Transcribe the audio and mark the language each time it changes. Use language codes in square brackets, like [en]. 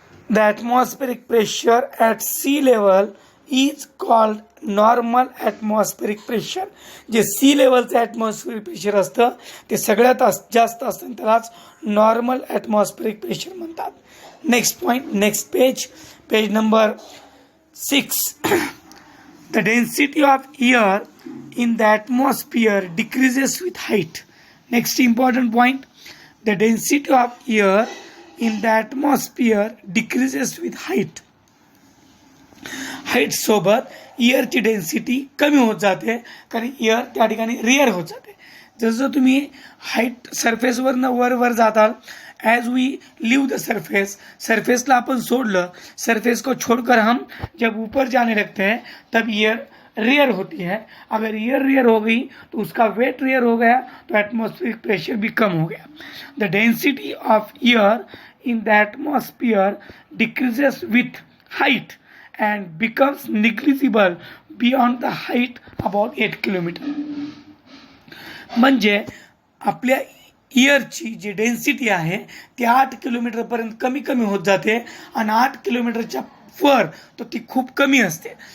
[en] The atmospheric pressure at sea level is called normal atmospheric pressure. [mr] जे C लेवलचं ॲटमॉस्फिअरिक pressure असतं ते सगळ्यात जास्त असतं, त्यालाच नॉर्मल ॲटमॉस्फिअरिक प्रेशर म्हणतात. [en] Next point, next page number 6. The density of air in the atmosphere decreases with height. Next important point, the density of air in the atmosphere decreases with height. [mr] Height सोबत एअरची density कमी होत जाते कारण air त्या ठिकाणी rare होत जाते. जसं तुम्ही हाईट सरफेसवरनं वर जाताल, [en] as we leave the [mr] सरफेसला अपन सोडलं, [hi] सरफेस को छोड़कर हम जब ऊपर जाने लगते हैं तब एयर रेयर होती है. अगर एयर रेयर हो गई तो उसका वेट रेयर हो गया तो एटमॉस्फेरिक प्रेशर भी कम हो गया. [en] The density of air in the atmosphere decreases with height and becomes negligible beyond the height about 8 kilometre. [mr] म्हणजे आपल्या एअरची जी डेन्सिटी आहे ती 8 किलोमीटरपर्यंत कमी होत जाते आणि 8 किलोमीटरच्या वर तर ती खूप कमी असते.